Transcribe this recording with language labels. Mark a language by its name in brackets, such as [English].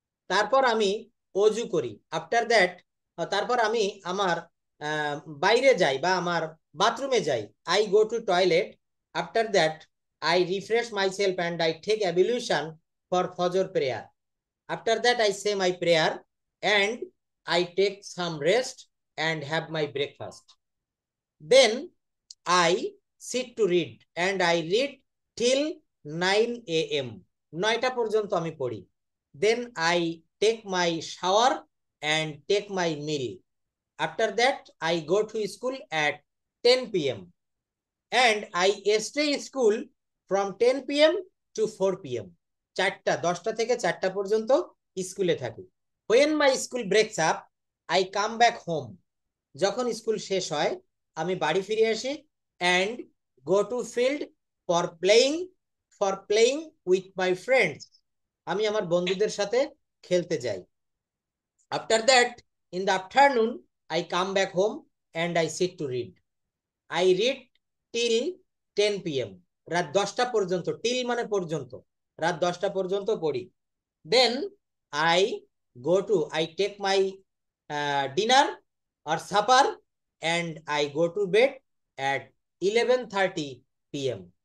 [Bangla] তারপর আমি অজু করি। [English] after that, [Bangla] তারপর আমি আমার বাইরে যাই বা আমার বাথরুমে যাই। [English] I go to toilet. After that I refresh myself and I take ablution for ফজর prayer. After that I say my prayer and I take some rest and have my breakfast. Then I sit to read and I read till 9 AM. [Bangla] 9টা পর্যন্ত আমি পড়ি। [English] Then I take my shower and take my meal. After that I go to school at 10 PM and I stay school from 10 PM to 4 PM. [Bangla] 10টা থেকে 4টা পর্যন্ত স্কুলে থাকি। [English] When my school breaks up, I come back home. [Bangla] যখন school শেষ হয় আমি বাড়ি ফিরে আসি [English] and go to field for playing with my friends. [Bangla] আমি আমার বন্ধুদের সাথে খেলতে যাই। [English] After that In the afternoon, I come back home and I sit to read. I read till 10 p.m. [Bangla] রাত 10টা পর্যন্ত, টিল মানে পর্যন্ত, রাত 10টা পর্যন্ত পড়ি। [English] Then I take my dinner or supper and I go to bed at 11:30 p.m.